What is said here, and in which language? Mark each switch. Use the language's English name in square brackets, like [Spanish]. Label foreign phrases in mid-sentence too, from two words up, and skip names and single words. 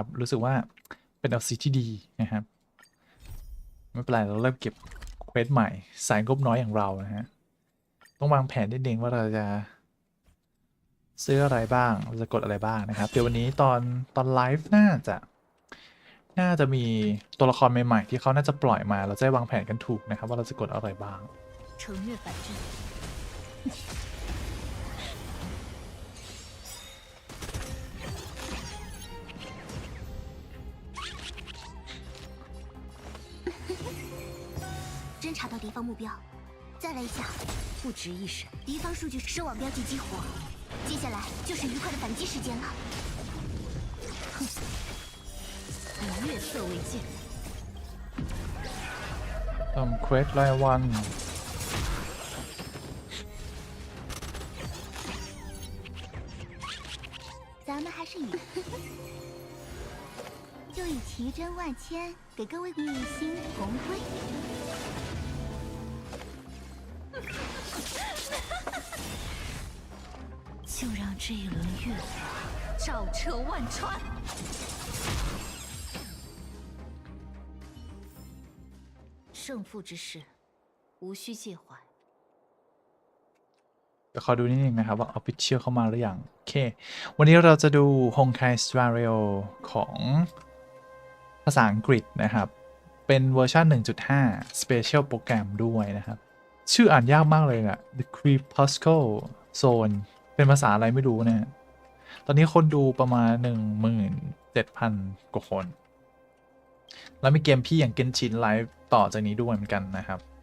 [Thai] รู้สึกว่าเป็น LC ที่ดีนะครับ ไม่เป็นไรเราเริ่มเก็บเควสใหม่สายงบน้อยอย่างเรานะฮะต้องวางแผนนิดนึงว่าเราจะซื้ออะไรบ้างเราจะกดอะไรบ้างนะครับ เดี๋ยววันนี้ตอนไลฟ์น่าจะมีตัวละครใหม่ๆที่เขาน่าจะปล่อยมาเราจะได้วางแผนกันถูกนะครับว่าเราจะกดอะไรบ้าง [Chinese] 侦查到敌方目标，再来一下，不值一审。敌方数据收网标记激活，接下来就是愉快的反击时间了。哼，以月色为鉴。 [Thai] ทำเควสรายวัน [Chinese] 咱们还是以就以奇珍万千给各位一心同归。就让这一轮月华照彻万川。胜负之事，无需介怀。 [Thai] เดี๋ยวขอดูนิดนึงนะครับว่า Official เข้ามาหรือยังโอเควันนี้เราจะดู Honkai Star Rail ของภาษาอังกฤษนะครับเป็นเวอร์ชัน 1.5 Special โปรแกรมด้วยนะครับชื่ออ่านยากมากเลยอะ The Crepuscule Zone เป็นภาษาอะไรไม่รู้นะตอนนี้คนดูประมาณ 17,000 กว่าคนแล้วมีเกมพี่อย่าง Genshin ไลฟ์ต่อจากนี้ด้วยเหมือนกันนะครับ